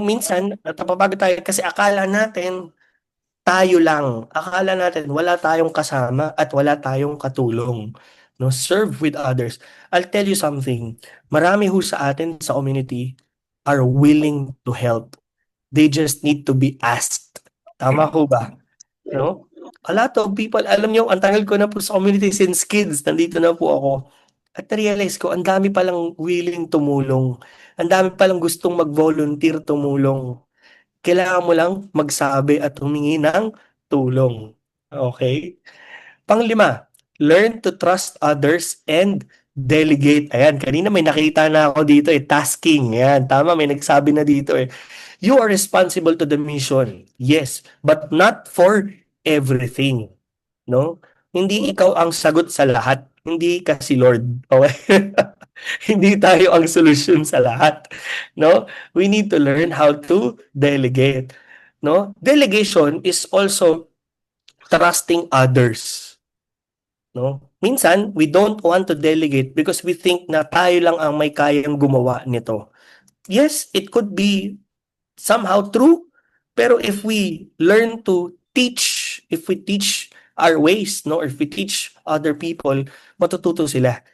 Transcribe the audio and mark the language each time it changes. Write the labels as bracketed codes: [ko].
[tl] Minsan, napapagod tayo kasi akala natin, tayo lang. Akala natin, wala tayong kasama at wala tayong katulong. No? [en] Serve with others. I'll tell you something. [tl] Marami ho sa atin sa [en] community are willing to help. They just need to be asked. [tl] Tama ho ba? No? [en] A lot of people, [tl] alam niyo, ang tagal ko na po sa community since kids, nandito na po ako. At na-realize ko, ang dami palang willing tumulong. Ang dami palang gustong mag-volunteer tumulong. Kailangan mo lang magsabi at humingi ng tulong. Okay? Panglima, learn to trust others and delegate. Ayan, kanina may nakita na ako dito tasking. Ayan, tama, may nagsabi na dito [en] You are responsible to the mission. Yes, but not for everything. [tl] No? Hindi ikaw ang sagot sa lahat. Hindi ka si Lord. Okay? Hindi tayo ang solusyon sa lahat. No? [en] We need to learn how to delegate. No? Delegation is also trusting others. No? Minsan, we don't want to delegate because we think [tl] na tayo lang ang may kayang gumawa nito. [en] Yes, it could be somehow true, pero if we learn to teach, if we teach our ways, no, or if we teach other people, [tl] matututo sila.